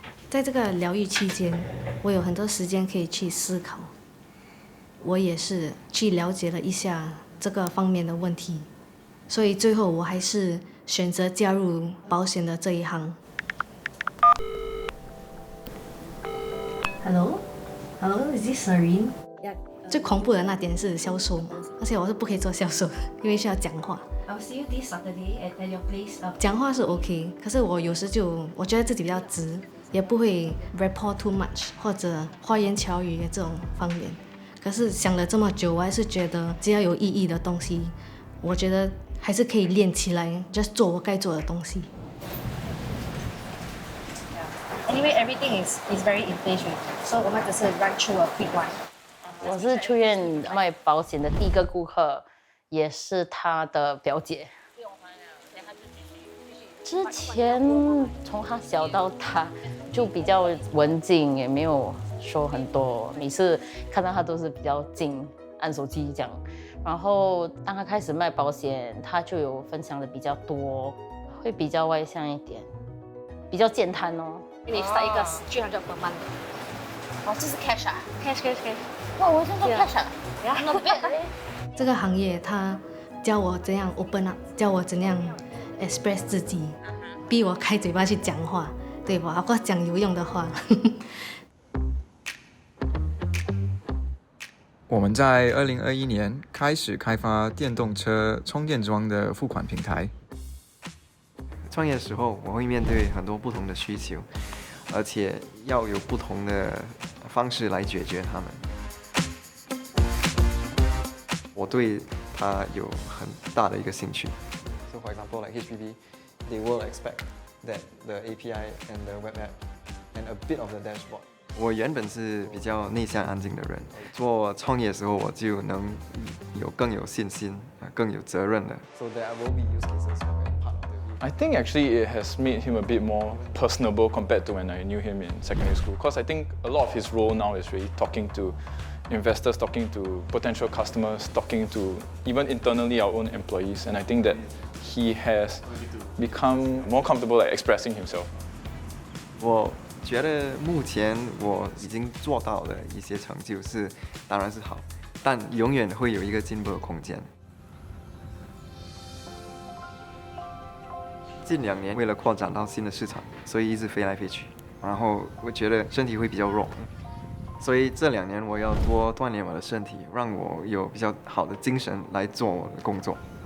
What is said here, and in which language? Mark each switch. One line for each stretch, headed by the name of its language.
Chinese: 在这个疗愈期间，我有很多时间可以去思考，我也是去了解了一下这个方面的问题，所以最后我还是选择加入保险的这一行。
English: Hello, is this Serene?
Chinese: 最恐怖的那点是销售嘛，而且我是不可以做销售的，因为需要讲话。
English: I'll see you this Saturday at your place.
Chinese: 讲话是 OK， 可是我有时我觉得自己比较直，也不会
English: report too much
Chinese: 或者花言巧语这种方面。可是想了这么久，我还是觉得只要有意义的东西，我觉得还是可以练起来 ，just 做我该做的东西。
English: Anyway, everything is very in phase, so
Chinese: 我们只是
English: run through a quick one.
Chinese: 我是出院卖保险的第一个顾客，也是他的表姐。之前从他小到大就比较文静，也没有说很多，每次看到他都是比较静，按手机这样。然后当他开始卖保险，他就有分享的比较多，会比较外向一点，比较健谈哦。你 start 一个300
English: per month。
Chinese: 哦，这是 cash 啊 ？cash。哇，我现在 cash 啊？
English: Not bad。
Chinese: 这个行业他教我怎样
English: open up，
Chinese: 教我怎样 express 自己，逼我开嘴巴去讲话，对吧？我讲有用的话。我们在2021年开始开发电动车充电桩的付款平台。创业的时候，我会面对很多不同的需求，而且要有不同的方式来解决它们。我对它有很大的一个兴趣。
English: So for example, like HPV, they will expect that the API and the web app and a bit of the dashboard.
Chinese: 我原本是比较内向安静的人，做创业的时候我就能更有信心，更有责任的。
English: So there will be use cases for part of the I think actually it has made him a bit more personable compared to when I knew him in secondary school. Because I think a lot of his role now is really talking to investors, talking to potential customers, talking to even internally our own employees. And I think that he has become more comfortable at expressing himself.
Chinese: 我觉得目前我已经做到的一些成就是当然是好，但永远会有一个进步的空间。近2年为了扩展到新的市场，所以一直飞来飞去，然后我觉得身体会比较弱，所以这2年我要多锻炼我的身体，让我有比较好的精神来做我的工作。